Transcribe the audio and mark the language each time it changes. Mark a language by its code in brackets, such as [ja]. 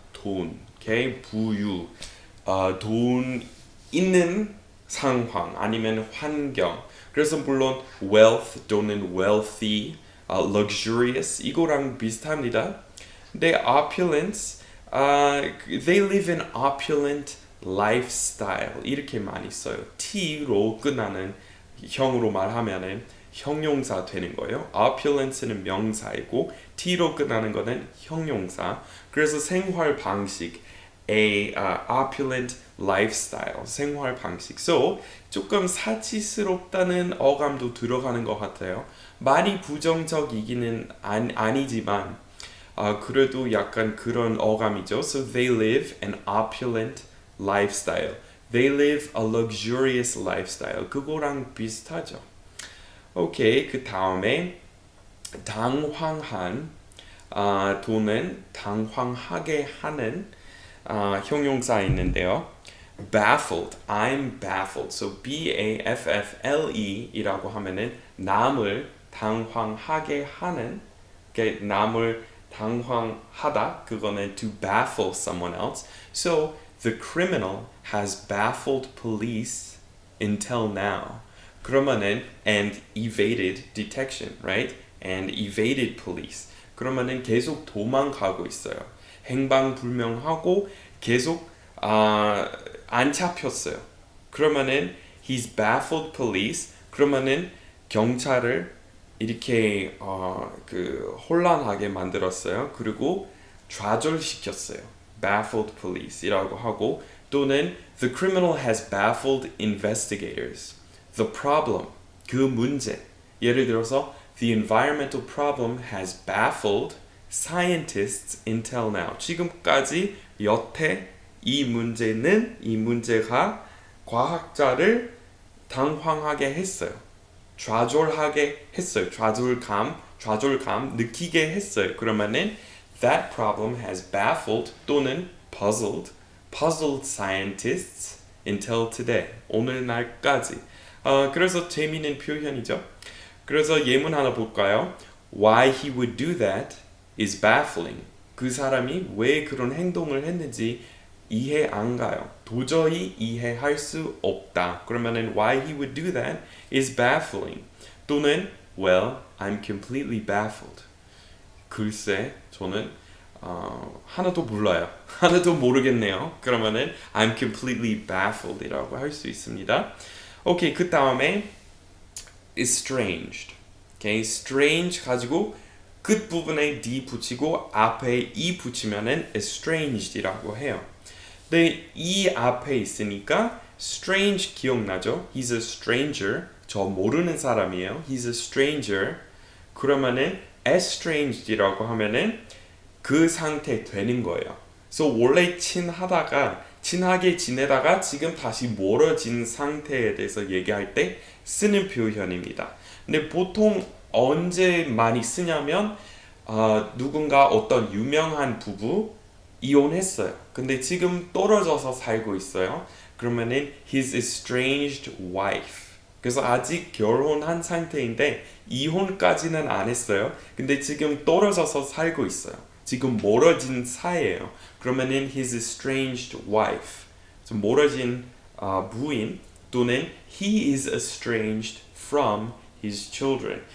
[ko] 돈, 오케이, 부유, 돈 있는 상황 아니면 환경. 그래서 물론 wealth 또는 wealthy, luxurious 이거랑 비슷합니다. 근데 [en] opulence, they live in opulent lifestyle [ko] 이렇게 많이 써요. T로 끝나는 형으로 말하면은 형용사 되는 거예요. opulence는 명사이고 T로 끝나는 거는 형용사. 그래서 생활 방식, [en] opulent lifestyle, [ko] 생활 방식. So 조금 사치스럽다는 어감도 들어가는 것 같아요. 많이 부정적이기는 아니지만 그래도 약간 그런 어감이죠. [en] So they live an opulent lifestyle. They live a luxurious lifestyle. [ko] 그거랑 비슷하죠. 오케이, 그 다음에 당황한 또는 당황하게 하는 형용사 있는데요. baffled, [en] I'm baffled. [ko] So B-A-F-F-L-E 이라고 하면은 남을 당황하게 하는, 남을 당황하다, 그거는 [en] to baffle someone else. So the criminal has baffled police until now. [ko] 그러면은 [en] and evaded detection, right? And evaded police. [ko] 그러면은 계속 도망가고 있어요. 행방불명하고 계속 안 잡혔어요. 그러면은 [en] he's baffled police. [ko] 그러면은 경찰을 이렇게 혼란하게 만들었어요. 그리고 좌절시켰어요. [en] baffled police [ko] 이라고 하고 또는 [en] the criminal has baffled investigators. The problem, [ko] 그 문제. 예를 들어서 [en] the environmental problem has baffled scientists until now. [ko] 지금까지 여태 이 문제가 과학자를 당황하게 했어요. 좌절하게 했어요. 좌절감 느끼게 했어요. 그러면은 [en] that problem has baffled [ko] 또는 [en] puzzled scientists until today. [ko] 오늘날까지. 그래서 재미있는 표현이죠. 그래서 예문 하나 볼까요? [en] Why he would do that is baffling. [ko] 그 사람이 왜 그런 행동을 했는지 이해 안 가요. 도저히 이해할 수 없다. 그러면은 [en] why he would do that is baffling. [ko] 또는 [en] well, I'm completely baffled. [ko] 글쎄, 저는 하나도 몰라요. 하나도 모르겠네요. 그러면은 [en] I'm completely baffled [ko] 이라고 할 수 있습니다. 오케이, 그 다음에 estranged. 오케이, strange 가지고 끝 부분에 d 붙이고 앞에 e 붙이면은 estranged이라고 해요. 근데 이 앞에 있으니까 strange 기억나죠? [en] He's a stranger. [ko] 저 모르는 사람이에요. [en] He's a stranger. [ko] 그러면은 estranged이라고 하면은 그 상태 되는 거예요. So 원래 친하다가 친하게 지내다가 지금 다시 멀어진 상태에 대해서 얘기할 때 쓰는 표현입니다. 근데 보통 언제 많이 쓰냐면 누군가 어떤 유명한 부부 이혼했어요. 근데 지금 떨어져서 살고 있어요. 그러면은 [en] his estranged wife. [ko] 그래서 아직 결혼한 상태인데 이혼까지는 안 했어요. 근데 지금 떨어져서 살고 있어요. 지금 멀어진 사이예요. 그러면은 [en] his estranged wife. [ko] 좀 멀어진 부인 또는 [en] he is estranged from his children.